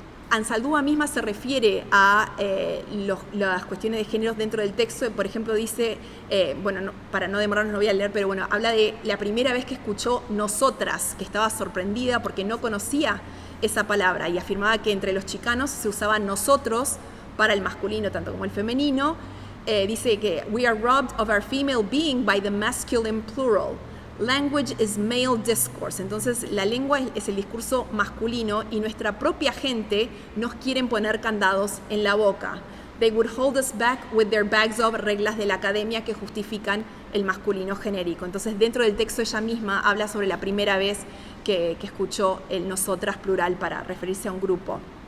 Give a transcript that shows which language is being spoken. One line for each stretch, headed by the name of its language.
Spanish: Ansaldúa misma se refiere a las cuestiones de género dentro del texto. Por ejemplo, dice, para no demorarnos no voy a leer, pero bueno, habla de la primera vez que escuchó nosotras, que estaba sorprendida porque no conocía esa palabra y afirmaba que entre los chicanos se usaba nosotros para el masculino tanto como el femenino. Dice que
English: we are robbed of our female being by the masculine plural. Language is male discourse.
Spanish: Entonces la lengua es el discurso masculino y nuestra propia gente nos quieren poner candados en la boca.
English: They would hold us back with their bags of,
Spanish: reglas de la academia que justifican el masculino genérico. Entonces dentro del texto ella misma habla sobre la primera vez que escuchó el nosotras plural para referirse a un grupo.